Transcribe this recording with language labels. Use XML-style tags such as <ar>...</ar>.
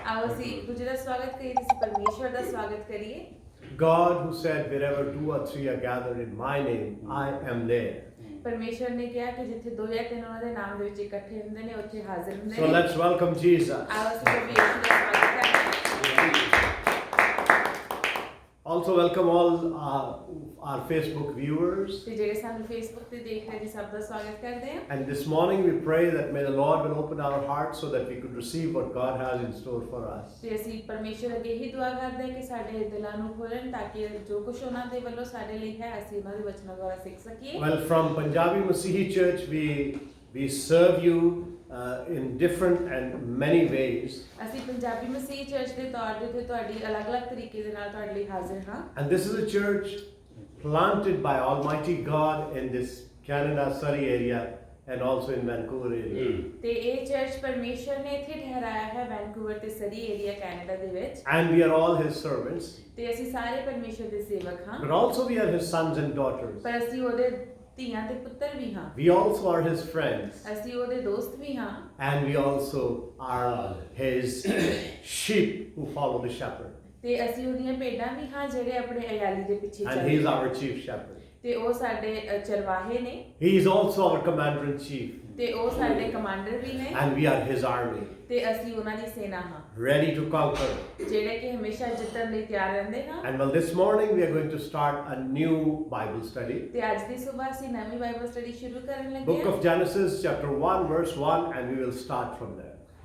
<pa>आओ ਅਸੀਂ ਇੱਕ ਦੂਜੇ ਦਾ ਸਵਾਗਤ ਕਰੀਏ, ਅਸੀਂ ਪਰਮੇਸ਼ਵਰ ਦਾ ਸਵਾਗਤ ਕਰੀਏ।</pa> <en>God who said, wherever two or three are gathered in my name, I am there.</en> <pa>ਪਰਮੇਸ਼ਵਰ ਨੇ ਕਿਹਾ ਕਿ ਜਿੱਥੇ ਦੋ ਜਾਂ ਤਿੰਨ ਉਹਨਾਂ ਦੇ ਨਾਮ ਦੇ ਵਿੱਚ ਇਕੱਠੇ ਹੁੰਦੇ ਨੇ ਉੱਥੇ ਹਾਜ਼ਰ ਹੁੰਦੇ ਨੇ।</pa> <en>So let's welcome Jesus.</en> <pa>ਆਓ ਅਸੀਂ ਪ੍ਰਭੂ ਯਿਸੂ ਦਾ ਸਵਾਗਤ ਕਰਦੇ ਹਾਂ।</pa> <en>Also welcome all our Facebook viewers.</en> <pa>ਤੇ ਜਿਹੜੇ ਸਾਨੂੰ ਫੇਸਬੁੱਕ ਤੇ ਦੇਖ ਰਹੇ ਨੇ ਸਭ ਦਾ ਸਵਾਗਤ ਕਰਦੇ ਹਾਂ।</pa> <en>And this morning we pray that may the Lord will open our hearts so that we could receive what God has in store for us.</en> <pa>ਤੇ ਅਸੀਂ ਪਰਮੇਸ਼ਵਰ ਅੱਗੇ ਹੀ ਦੁਆ ਕਰਦੇ ਹਾਂ ਕਿ ਸਾਡੇ ਦਿਲਾਂ ਨੂੰ ਖੋਲਣ ਤਾਂ ਕਿ ਜੋ ਕੁਝ ਉਹਨਾਂ ਦੇ ਵੱਲੋਂ ਸਾਡੇ ਲਈ ਹੈ ਅਸੀਂ ਉਹਨਾਂ ਦੇ ਵਚਨਾਂ ਦੁਆਰਾ ਸਿੱਖ ਸਕੀਏ।</pa> <en>Well, from Punjabi Masihi Church we serve you in different and many ways.</en> <pa>ਅਸੀਂ ਪੰਜਾਬੀ ਮਸੀਹ ਚਰਚ ਦੇ ਤੌਰ ਤੇ ਤੁਹਾਡੀ ਅਲੱਗ-ਅਲੱਗ ਤਰੀਕੇ ਦੇ ਨਾਲ ਤੁਹਾਡੇ ਲਈ ਹਾਜ਼ਰ ਹਾਂ।</pa> <en>And this is a church planted by Almighty God in this Canada Surrey area and also in Vancouver area.</en> <pa>ਤੇ ਇਹ ਚਰਚ ਪਰਮੇਸ਼ਰ ਨੇ ਇੱਥੇ ਠਹਿਰਾਇਆ ਹੈ ਵੈਨਕੂਵਰ ਤੇ ਸਰੀ ਏਰੀਆ ਕੈਨੇਡਾ ਦੇ ਵਿੱਚ।</pa> <en>And we are all His servants.</en> <pa>ਤੇ ਅਸੀਂ ਸਾਰੇ ਪਰਮੇਸ਼ਰ ਦੇ ਸੇਵਕ ਹਾਂ।</pa> <en>But also we are His sons and daughters.</en> <pa>ਪਰ ਅਸੀਂ ਉਹਦੇ ਧੀਆਂ ਤੇ ਪੁੱਤਰ ਵੀ ਹਾਂ।</pa> <en>We also are His friends.</en> <pa>ਅਸੀਂ ਉਹਦੇ ਦੋਸਤ ਵੀ ਹਾਂ।</pa> <en>And we also are His sheep who follow the shepherd.</en> <pa>ਤੇ ਅਸੀਂ ਉਹਦੀਆਂ ਭੇਡਾਂ ਵੀ ਹਾਂ ਜਿਹੜੇ ਆਪਣੇ ਅਯਾਲੀ ਦੇ ਪਿੱਛੇ</pa> <en>And</en> <pa>ਚੱਲਦੇ</pa> <en>He is our chief shepherd.</en> <pa>ਤੇ ਉਹ ਸਾਡੇ ਚਰਵਾਹੇ ਨੇ।</pa> <en>He is also our commander in chief.</en> <pa>ਤੇ ਉਹ ਸਾਡੇ ਕਮਾਂਡਰ ਵੀ ਨੇ।</pa> <en>And we are His army.</en> <pa>ਤੇ ਅਸੀਂ ਉਹਨਾਂ ਦੀ ਸੈਨਾ ਹਾਂ।</pa> <en>Ready to conquer.</en> <pa>ਜਿਹੜੇ ਕਿ ਹਮੇਸ਼ਾ ਜਿੱਤਣ ਲਈ ਤਿਆਰ ਰਹਿੰਦੇ ਹਾਂ।</pa> <en>And well, this morning we are going to start a new Bible study.</en> <pa>ਤੇ ਅੱਜ ਦੀ ਸਵੇਰ ਅਸੀਂ ਨਵੀਂ ਬਾਈਬਲ ਸਟੱਡੀ ਸ਼ੁਰੂ ਕਰਨ ਲੱਗੇ</pa> <en>Book</en> <pa>ਹਾਂ।</pa> <en>of Genesis chapter 1 verse 1 and we will start from there.</en>